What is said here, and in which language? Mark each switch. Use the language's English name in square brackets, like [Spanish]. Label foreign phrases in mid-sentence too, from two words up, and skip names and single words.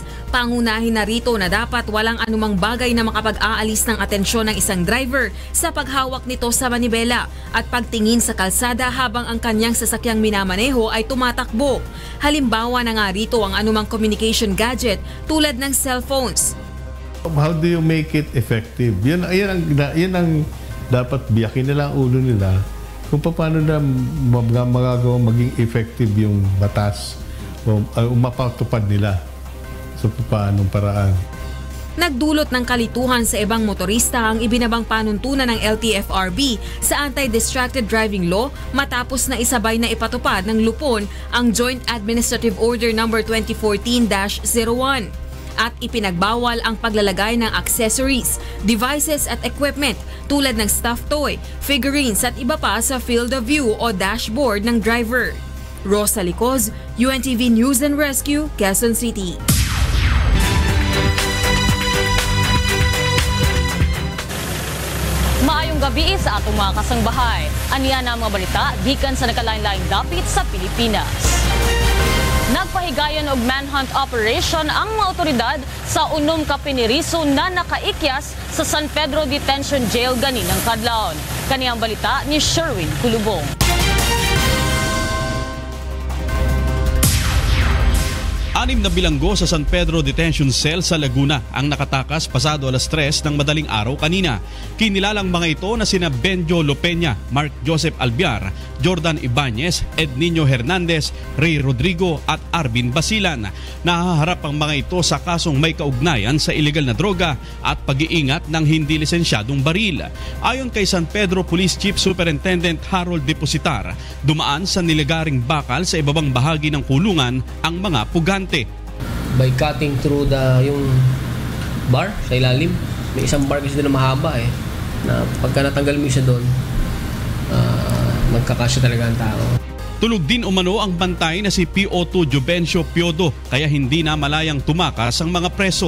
[Filipino] Pangunahin na rito na dapat walang anumang bagay na makapag-aalis ng atensyon ng isang driver sa paghawak nito sa manibela at pagtingin sa kalsada habang ang kanyang sasakyang minamaneho ay tumatakbo. Halimbawa na nga rito ang anumang [English] communication gadget [Filipino] tulad ng cellphones. [English] How do you make it effective? [Filipino] Yan ang dapat biyakin nila ang ulo nila kung paano na magagawa maging effective yung batas o mapatupad nila sa paanong paraan. Nagdulot ng kalituhan sa ibang motorista ang ibinabang panuntunan ng LTFRB sa Anti-Distracted Driving Law matapos na isabay na ipatupad ng lupon ang Joint Administrative Order No. 2014-01 at ipinagbawal ang paglalagay ng [English] accessories, devices [Filipino] at equipment tulad ng [English] stuffed toy, [Filipino] figurines at iba pa sa [English] field of view [Filipino] o dashboard ng driver. Rosa Licoz, UNTV News and Rescue, Quezon City. [Cebuano] Maayong gabi sa atong mga kasangbahay. Aniya na ang mga balita gikan sa nakalain-laing dapit sa Pilipinas. Nagpahigayon og [English] manhunt operation [Cebuano] ang mga otoridad sa unom ka piniriso na nakaikyas sa San Pedro Detention Jail ganinang kadlawon. Kani ang balita ni Sherwin Kulubong. [Filipino] Anim na bilanggo sa San Pedro Detention Cell sa Laguna ang nakatakas pasado alas 3 ng madaling araw kanina. Kinilalang mga ito na sina Benjo Lopeña, Mark Joseph Albiar, Jordan Ibanez, Ed Nino Hernandez, Ray Rodrigo at Arvin Basilan. Nahaharap ang mga ito sa kasong may kaugnayan sa ilegal na droga at pag-iingat ng hindi lisensyadong baril. Ayon kay San Pedro Police Chief Superintendent Harold Depositar, dumaan sa nilagaring bakal sa ibabang bahagi ng kulungan ang mga pugante. [English] By cutting through [Filipino] yung bar sa ilalim, may isang bar kasi doon na mahaba na pagka natanggal mo siya doon, magkakasya talaga ang tao. Tulog din umano ang bantay na si PO2 Juvencio Piodo kaya hindi na malayang tumakas ang mga preso.